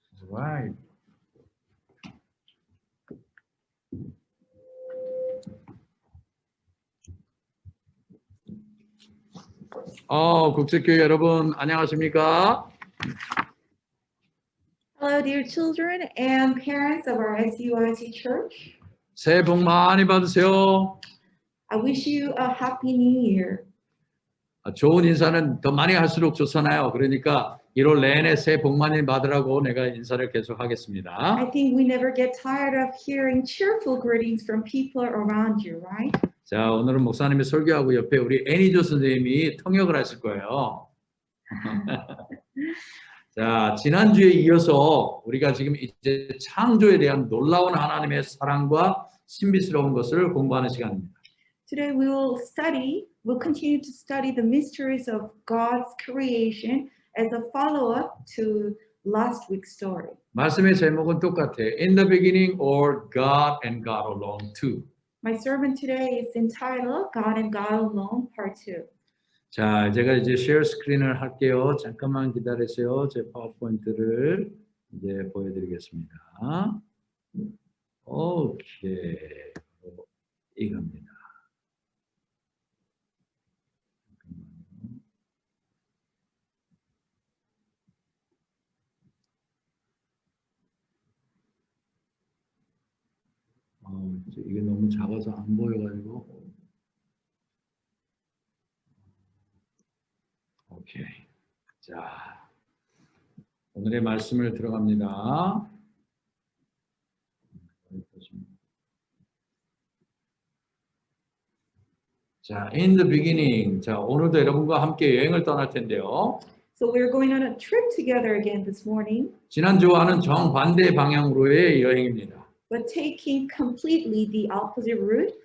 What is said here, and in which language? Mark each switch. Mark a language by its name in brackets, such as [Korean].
[English] Right. [Korean] 국제교회 여러분 안녕하십니까? [English] Hello, dear children and parents of our SUIT Church. [Korean] 새해 복 많이 받으세요. [English] I wish you a happy new year. [Korean] 좋은 인사는 더 많이 할수록 좋잖아요. 그러니까 1월 내내 새해 복 많이 받으라고 내가 인사를 계속 하겠습니다. [English] I think we never get tired of hearing cheerful greetings from people around you, right? [Korean] 자, 오늘은 목사님이 설교하고 옆에 우리 애니조 선생님이 통역을 하실 거예요. 자, 지난주에 이어서 우리가 지금 이제 창조에 대한 놀라운 하나님의 사랑과 신비스러운 것을 공부하는 시간입니다. [English] Today we'll continue to study the mysteries of God's creation as a follow-up to last week's story. [Korean] 말씀의 제목은 똑같아요. [English] In the beginning or God and God alone too. My sermon today is entitled God and God Alone Part 2. [Korean] 자, 제가 이제 쉐어 스크린을 할게요. 잠깐만 기다리세요. 제 파워포인트를 이제 보여드리겠습니다. 오케이. 이겁니다. 이게 너무 작아서 안 보여가지고. 오케이. 자, 오늘의 말씀을 들어갑니다. [English] 자, in the beginning. [Korean] 자, 오늘도 여러분과 함께 여행을 떠날 텐데요. [English] So we're going on a trip together again this morning, [Korean] 지난주와는 정반대 방향으로의 여행입니다. [English] but taking completely the opposite route.